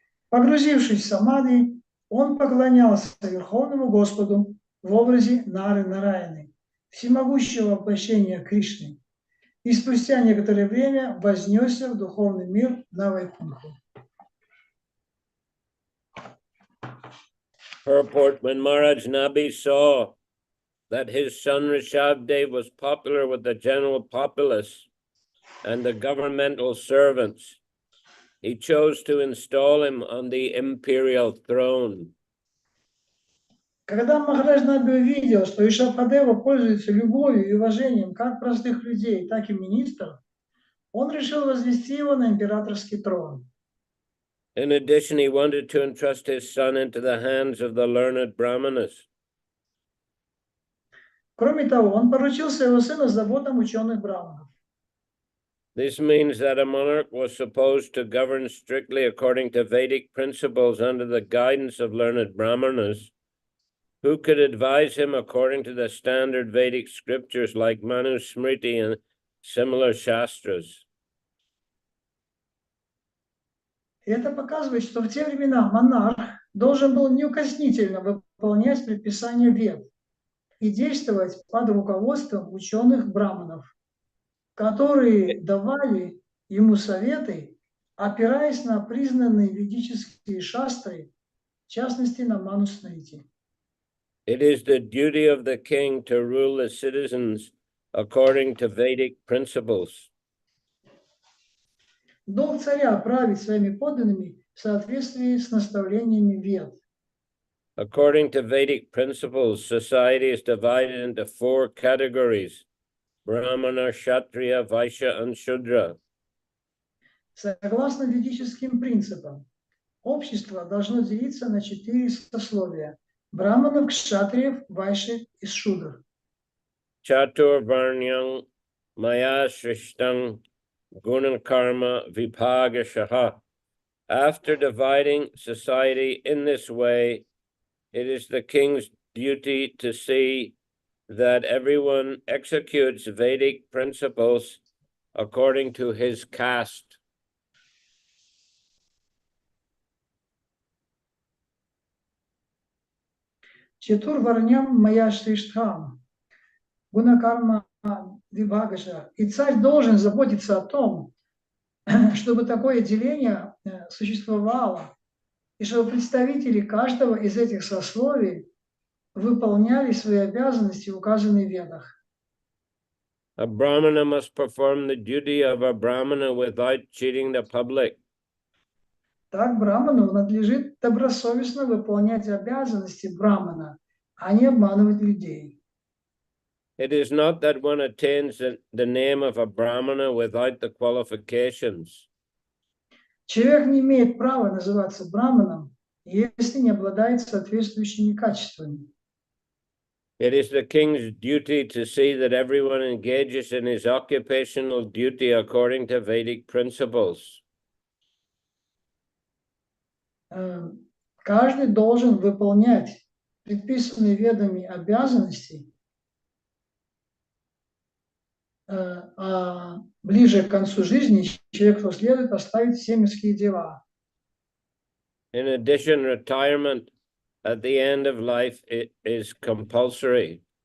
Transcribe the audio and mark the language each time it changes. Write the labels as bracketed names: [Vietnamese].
[Russian] Погрузившись в самадхи, он поклонялся Верховному Господу в образе Нары Нараяны, всемогущего воплощения Кришны, и спустя некоторое время вознесся в духовный мир на Вайкунху. [English] Purport: when Maharaj Nabi saw that his son Rishabdev was popular with the general populace and the governmental servants, he chose to install him on the imperial throne. [Russian] Когда Махарадж Наби увидел, что Ришабхадева пользуется любовью и уважением как простых людей, так и министров, он решил возвести его на императорский трон. [English] In addition, he wanted to entrust his son into the hands of the learned brahmanas. [Russian] Кроме того, он поручил своего сына заботам ученых браманов. [English] This means that a monarch was supposed to govern strictly according to Vedic principles under the guidance of learned brahmanas, who could advise him according to the standard Vedic scriptures like Manu Smriti and similar shastras. [Russian] И это показывает, что в те времена монарх должен был неукоснительно выполнять предписания Вед и действовать под руководством ученых браманов, которые давали ему советы, опираясь на признанные ведические шастры, в частности на Ману Смрити. [English] It is the duty of the king to rule the citizens according to Vedic principles. [Russian] Долг царя править своими подданными в соответствии с наставлениями Вед. [English] According to Vedic principles, society is divided into 4 categories: Brahmana, Kshatriya, Vaishya, and Shudra. [Russian] Согласно ведическим принципам, общество должно делиться на 4 сословия: браманов, кшатриев, вайши и шудр. [Sanskrit] Chatur Varnyang Maya Srishtang Gunan Karma Vibhagashaha. [English] After dividing society in this way, it is the king's duty to see that everyone executes Vedic principles according to his caste. [Sanskrit] Четур варням мая шриштхам, гунакарма вибхагаша. [Russian] И царь должен заботиться о том, чтобы такое деление существовало, и чтобы представители каждого из этих сословий выполняли свои обязанности, указанные в Ведах. [English] A Brahmana must perform the duty of a Brahmana without cheating the public. [Russian] Так браману надлежит добросовестно выполнять обязанности брамана, а не обманывать людей. [English] It is not that one attains the name of a Brahmana without the qualifications. [Russian] Человек не имеет права называться браманом, если не обладает соответствующими качествами. [English] It is the king's duty to see that everyone engages in his occupational duty according to Vedic principles. [Russian] Каждый должен выполнять предписанные ведами обязанности, а ближе к концу жизни человеку следует оставить все мирские дела. [English] In addition, retirement at the end of life is compulsory.